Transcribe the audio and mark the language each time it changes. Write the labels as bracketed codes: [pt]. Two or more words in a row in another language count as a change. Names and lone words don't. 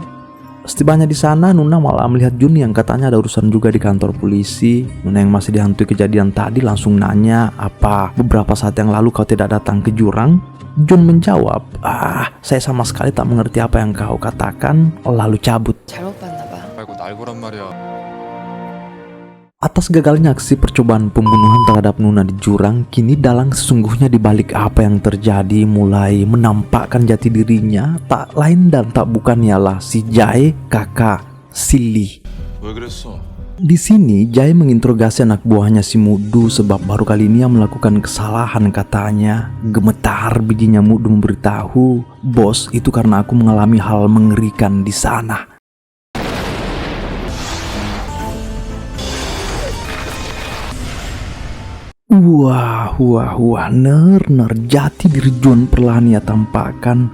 [id] Setibanya di sana, Nuna malah melihat Jun yang katanya ada urusan juga di kantor polisi. Nuna yang masih dihantui kejadian tadi langsung nanya, "Apa beberapa saat yang lalu kau tidak datang ke jurang?" Jun menjawab, "Saya sama sekali tak mengerti apa yang kau katakan," lalu cabut. [ko] 잘못 봤나 봐. 말고 날고란 말이야. [id] Atas gagalnya aksi percobaan pembunuhan terhadap Nuna di jurang, kini dalang sesungguhnya di balik apa yang terjadi mulai menampakkan jati dirinya. Tak lain dan tak bukan ialah si Jae, kakak si Lee. [ko] 왜 그랬어? [id] Di sini Jae menginterogasi anak buahnya si Mudu sebab baru kali ini ia melakukan kesalahan katanya. Gemetar bijinya Mudu memberitahu, "Bos, itu karena aku mengalami hal mengerikan di sana." Wah, Ner, jati diri Jun perlahan ia tampakkan.